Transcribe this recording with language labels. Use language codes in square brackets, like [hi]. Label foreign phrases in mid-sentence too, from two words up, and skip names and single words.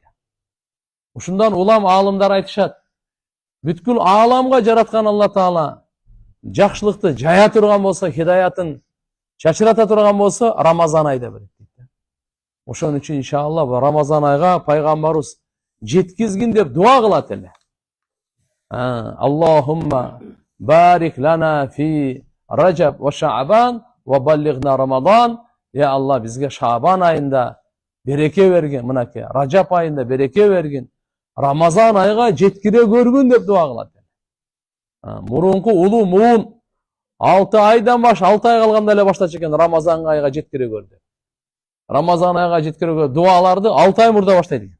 [ky] Ушундан улам аалымдар айтышат. Бүткүл ааламга жараткан Алла Таала жакшылыкты жая турган болсо, хидаятын чачырата турган болсо, Рамазан айда берет дейт. Ошон үчүн иншалла Рамазан айга пайгамбарыбыз жеткизгин деп дуа кылат эле. [ar] اللهم بارك لنا في رجب وشعبان وبلغنا رمضان. [ky] Я Алла, бизге Шаабан айында береке берген, мынакей Раджаб айында береке берген, Рамазан айга жеткире көргүн деп дуа кылат. Мурунку улуу муун 6 айдан 6 ай калганда эле баштачу экен Рамазан айга жеткире көрдү. Рамазан айга жеткире көргөн дуаларды 6 ай мурда баштайт экен.